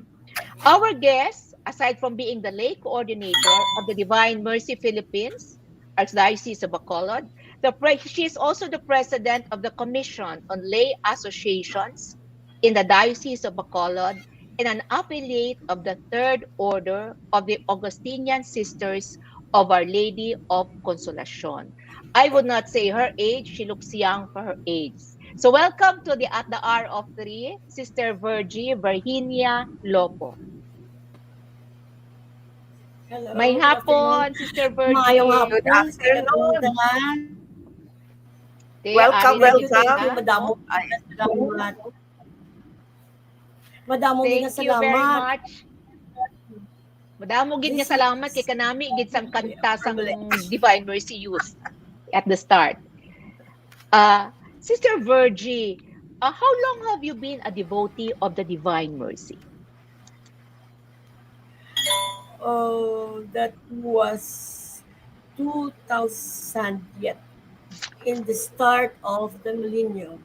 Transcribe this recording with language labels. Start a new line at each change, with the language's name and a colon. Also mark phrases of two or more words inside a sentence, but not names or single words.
English: Our guest, aside from being the lay coordinator of the Divine Mercy Philippines, Archdiocese of Bacolod, she is also the president of the Commission on Lay Associations in the Diocese of Bacolod and an affiliate of the Third Order of the Augustinian Sisters of Our Lady of Consolacion. I would not say her age; she looks young for her age. So welcome to the At the Hour of Three, Sister Virginia Lopo.
Hiligaynon: May
English: Hello, good
Hiligaynon: hapon,
English: afternoon. Sister
Hiligaynon: Maayong
English: Virgie. Good
Hiligaynon: hapon sa atong
English: afternoon.
Hiligaynon: tanan. Te, ari
English: Welcome,
Hiligaynon: na
English: Thank
Hiligaynon: gid
English: you, thank welcome. you.
Hiligaynon: kita. Madamo Ay, nga salamat. Madamo gid nga
English: Thank you very
Hiligaynon: salamat.
English: much.
Hiligaynon: Madamo gid nga
English: This
Hiligaynon: salamat kay
English: is
Hiligaynon: kanami gid sang kanta
English: a
Hiligaynon: sang
English: privilege. Divine Mercy Youth at the start. Sister Virgie, how long have you been a devotee of the Divine Mercy? Oh, that was 2000 yet, in the start of the millennium.